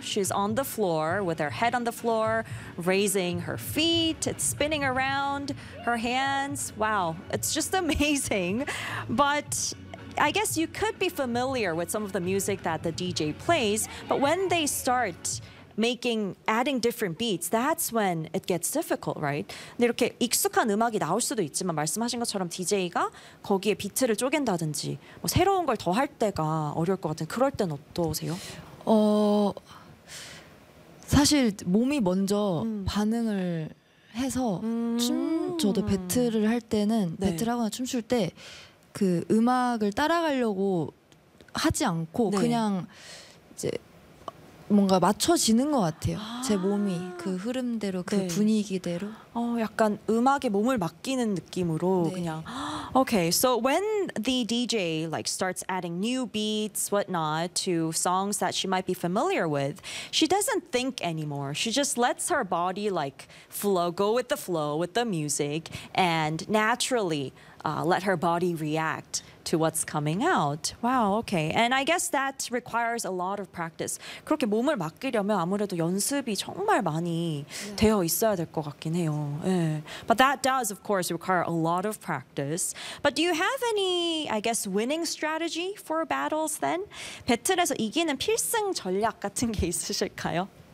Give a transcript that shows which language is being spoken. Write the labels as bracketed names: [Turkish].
[English] She's on the floor with her head on the floor, raising her feet, it's spinning around her hands. Wow, it's just amazing. But I guess you could be familiar with some of the music that the DJ plays, but when they start making, adding different beats, that's when it gets difficult, right? [Korean] 이렇게 익숙한 음악이 나올 수도 있지만 말씀하신 것처럼 DJ가 거기에 비트를 쪼갠다든지 뭐 새로운 걸 더 할 때가 어려울 것 같은 그럴 땐 어떠세요? 사실 몸이 먼저 반응을 해서 저도 배틀을 할 때는 네. 배틀하거나 춤출 때 그 음악을 따라가려고 하지 않고 네. 그냥 이제 뭔가 맞춰지는 것 같아요. 제 몸이 그 흐름대로 그 네. 분위기대로 약간 음악에 몸을 맡기는 느낌으로 네. 그냥 [English] Okay, so when the DJ like starts adding new beats, whatnot, to songs that she might be familiar with, she doesn't think anymore. She just lets her body like flow, go with the flow, with the music, and naturally let her body react to what's coming out. Wow, okay. And I guess that requires a lot of practice. [Korean] 그렇게 몸을 맡기려면 아무래도 연습이 정말 많이 되어 있어야 될 것 같긴 해요. 예. [English] But that does, of course, require a lot of practice. But do you have any, I guess, winning strategy for battles then? [Korean] 배틀에서 이기는 필승 전략 같은 게 있으실까요?